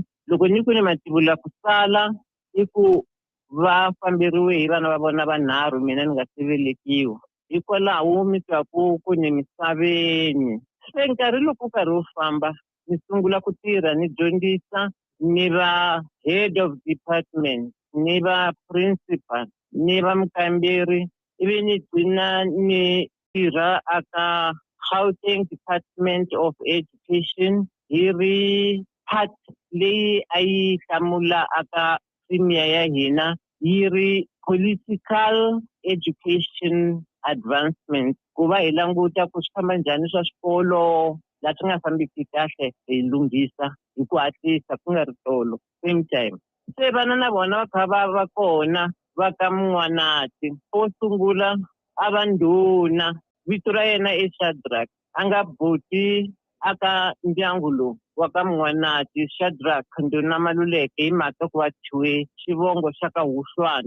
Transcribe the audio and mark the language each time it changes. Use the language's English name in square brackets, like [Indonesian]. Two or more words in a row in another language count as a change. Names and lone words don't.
[Tsonga] Loko ni ku ni mativula ku sala I ku va famberiwe hi vana va vona vanharhu, mina ni nga si velekiwa. Hikwalaho mi twaku ku ni misaveni. Se nkarhi loko karhi wu famba ni sungula ku tirha ni dyondzisa, ni va [English] head of department, [Tsonga] ni va principal, ni va mukamberi, ivi ni gcina ni tirha aka Gauteng Department of Education. Hi ri part leyi a yi hlamula aka premier ya hina, yi ri [English] political education advancement. [Tsonga] Ku va hi languta ku swi famba njhani swa swikolo laha swi nga fambiki kahle hi lunghisa hi ku hatlisa ku nga ri tolo [English] same time. [Tsonga] Se vana na vona va kha va kona va ka Mwanati. Wo sungula a va ndhuna, vito ra yena I Shadrack, a nga buti aka ndyangu lowu wa ka Mwanati. Shadrack ndhuna Maluleke hi mhaka ku va thyiwe xivongo xa ka Huhlwani.